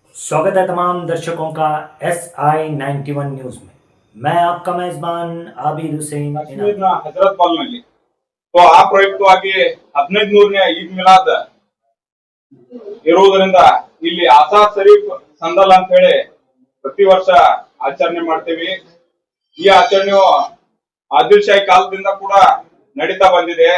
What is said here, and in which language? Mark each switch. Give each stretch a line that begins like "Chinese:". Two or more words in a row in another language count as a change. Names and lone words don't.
Hindi: स्वागत है तमाम दर्शकों का SI91 न्यूज में। मैं आपका मेजबान आबिद हुसैन
Kannada: ಕಾಶ್ಮೀರ್ನ ಹಜರತ್ ಬಾಲ್ನಲ್ಲಿ ಆ ಪ್ರಯುಕ್ತವಾಗಿ 15ನೇ ಈದ್ ಮಿಲಾದ್ ಇರುವುದರಿಂದ ಇಲ್ಲಿ ಆಸಾದ್ ಶರೀಫ್ ಸಂದಲ್ ಅಂತ ಹೇಳಿ ಪ್ರತಿ ವರ್ಷ ಆಚರಣೆ ಮಾಡ್ತೀವಿ। ಈ ಆಚರಣೆಯು ಆದಿಲ್ ಶಾಹಿ ಕಾಲದಿಂದ ಕೂಡ ನಡೀತಾ ಬಂದಿದೆ।